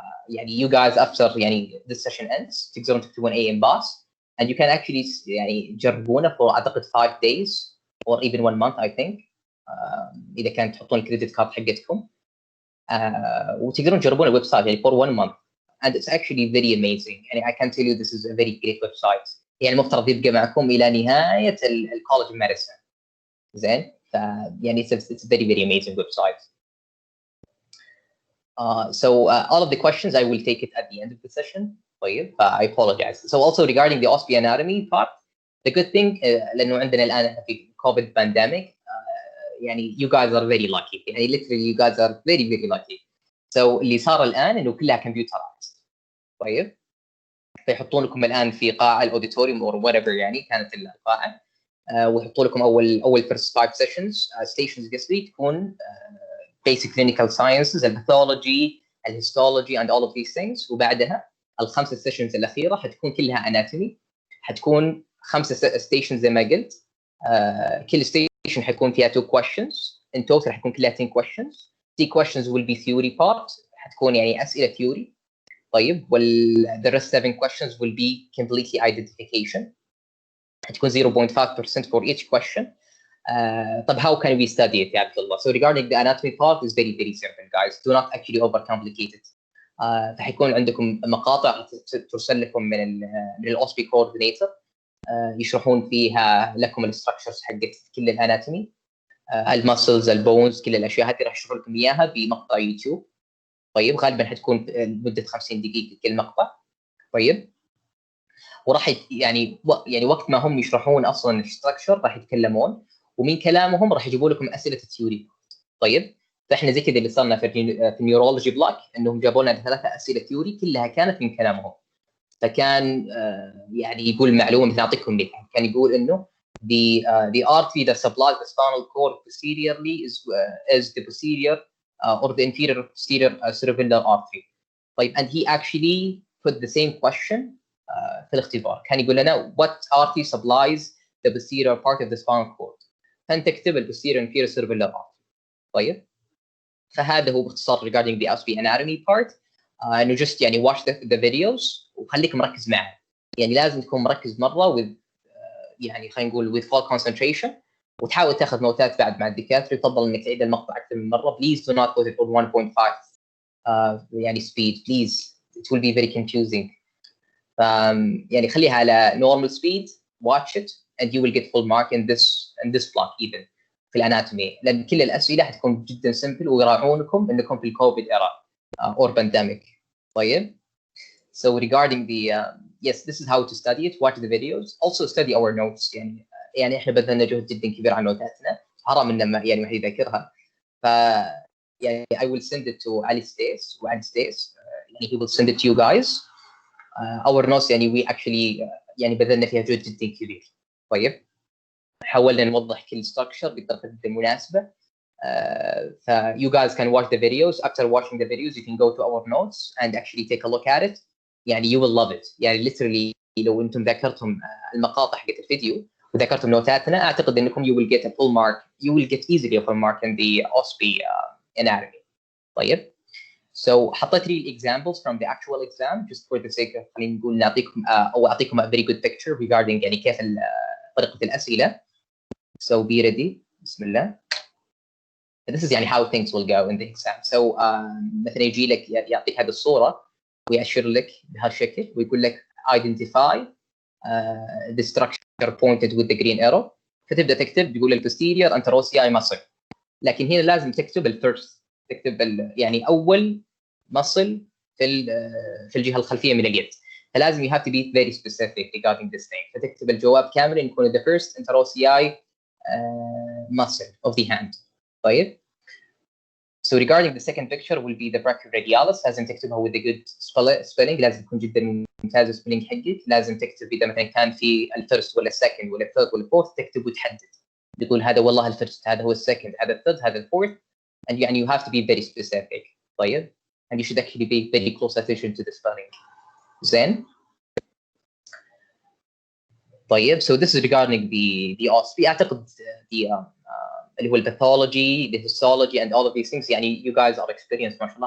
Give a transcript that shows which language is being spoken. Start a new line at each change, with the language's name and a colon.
English: يعني you guys after يعني this session ends
Arabic: تقدرون تكتبون
English: MSK and you can actually يعني
Arabic: تجربونه
English: for أعتقد 5 days or even 1 month I think
Arabic: إذا كانت تحطون الكريدت كارد حقتكم وتقدرون تجربون الويب سايت
English: يعني for 1 month and it's actually very amazing. يعني I can tell you this is a very great website.
Arabic: يعني المفترض يبقى معكم إلى نهاية الكولج ميديسن. زين
English: يعني it's a very amazing website. So all of the questions I will take it at the end of the session.
Arabic: طيب
English: I apologize. So also regarding the OSPE anatomy part, the good thing
Arabic: لأنه عندنا الآن في
English: COVID pandemic يعني you guys are very lucky. يعني literally you guys are very lucky.
Arabic: So اللي صار الآن إنه كلها computerized. طيب فيحطون لكم الآن في قاعة الأوديتوريوم
English: or whatever
Arabic: يعني كانت القاعة ويحطوا لكم أول
English: first 5 sessions stations
Arabic: قصدي تكون
English: basic clinical sciences,
Arabic: الباثولوجي, الهيستولوجي
English: and all of these things.
Arabic: وبعدها ال5 sessions الأخيرة حتكون كلها anatomy. حتكون 5 stations زي ما قلت. كل
English: station
Arabic: حيكون فيها 2 questions.
English: In total
Arabic: حتكون كلها
English: 10 questions. 3 questions will be theory part.
Arabic: حتكون يعني أسئلة theory. طيب
English: the rest 7 questions will be completely identification.
Arabic: حتكون
English: 0.5% for each question.
Arabic: طب
English: how can we study it
Arabic: يا عبد الله?
English: So regarding the anatomy part is very simple guys. Do not actually overcomplicate it.
Arabic: فحيكون عندكم مقاطع ترسل لكم من OSPE coordinator يشرحون فيها لكم الستراكشرز حقت كل الاناتومي المسلز البونز كل الاشياء هذه راح يشرحوا لكم اياها بمقطع يوتيوب. طيب غالبا حتكون مده 50 دقيقه كل مقطع. طيب وراح يعني وقت ما هم يشرحون اصلا الستراكشر راح يتكلمون ومن كلامهم راح يجيبوا لكم اسئله الثيوري. طيب فاحنا زي كذا اللي صارنا في النيورولوجي بلوك انهم جابوا لنا 3 اسئله ثيوري كلها كانت من كلامهم. فكان يعني يقول معلومه مثل اعطيكم مثال كان يقول انه
English: the artery that supplies the spinal cord posteriorly is the posterior or the inferior posterior cerebellar artery. طيب and he actually put the same question
Arabic: في الاختبار. كان يقول لنا
English: what artery supplies the posterior part of the spinal cord.
Arabic: فانت تكتب ال
English: posterior inferior cerebellar artery.
Arabic: طيب فهذا هو باختصار
English: regarding the OSPE anatomy part.
Arabic: انه just يعني
English: watch the videos
Arabic: وخليك مركز معه. يعني لازم تكون مركز مره with يعني خلينا نقول
English: with full concentration
Arabic: وتحاول تاخذ نوتات بعد مع الدكاتره. يفضل انك تعيد المقطع اكثر من مره.
English: Please do not go to 1.5
Arabic: يعني
English: speed please. It will be very confusing.
Arabic: يعني خليها على
English: normal speed. Watch it and you will get full mark in this block even
Arabic: في الاناتومي. لان كل الاسئله حتكون جدا simple ويراعونكم انكم في الكوفيد era
English: or pandemic. طيب so regarding the yes this is how to study it. Watch the videos. Also study our notes.
Arabic: يعني احنا بذلنا جهد جدا كبير على نوتاتنا. حرام ان ما يعني ما يذاكرها.
English: ف يعني I will send it to Ali Stace
Arabic: وعلي
English: Stace. يعني he will send it to you guys. our notes
Arabic: يعني
English: we actually
Arabic: يعني بذلنا فيها جهد جدا كبير. طيب حاولنا نوضح كل structure بالطريقه المناسبه.
English: ف you guys can watch the videos. After watching the videos you can go to our notes and actually take a look at it. يعني you will love it.
Arabic: يعني literally لو انتم ذاكرتم المقاطع حقت الفيديو وذاكرتم نوتاتنا اعتقد انكم
English: you will get a full mark. You will get easily a full mark in the OSPE anatomy. طيب so
Arabic: حطيت لي
English: examples from the actual exam just for the sake of
Arabic: خلينا نقول نعطيكم او اعطيكم
English: a very good picture regarding
Arabic: يعني كيف طريقه الاسئله.
English: So be ready.
Arabic: بسم الله.
English: This is يعني how things will go in the exam.
Arabic: So مثلا يجي لك يعطيك هذه الصوره ويأشر لك بهالشكل ويقول لك
English: identify the structure pointed with the green arrow.
Arabic: فتبدا تكتب تقول البوستيريور انتروسياي
English: muscle.
Arabic: لكن هنا لازم تكتب الفيرست. تكتب يعني اول مصل في الجهه الخلفيه من اليد. فلازم
English: you have to be very specific regarding this thing.
Arabic: فتكتب الجواب كامل يكون
English: the first interosseous muscle of the hand. طيب so regarding the second picture will be the brachioradialis.
Arabic: لازم تكتبها
English: with a good spelling.
Arabic: لازم تكون جدا ممتاز spelling حقك. لازم تكتب اذا مثلا كان في الفيرست ولا السكند ولا الثيرد ولا الفورث تكتب وتحدد. تقول هذا والله الفيرست هذا هو السكند هذا الثيرد هذا الفورث
English: and
Arabic: يعني
English: you have to be very specific. طيب and you should actually pay very close attention to the spelling.
Arabic: زين.
English: طيب so this is regarding the OSPE.
Arabic: اعتقد
English: the
Arabic: اللي هو الباثولوجي
English: the histology and all of these things يعني you guys are experienced
Arabic: ما شاء الله.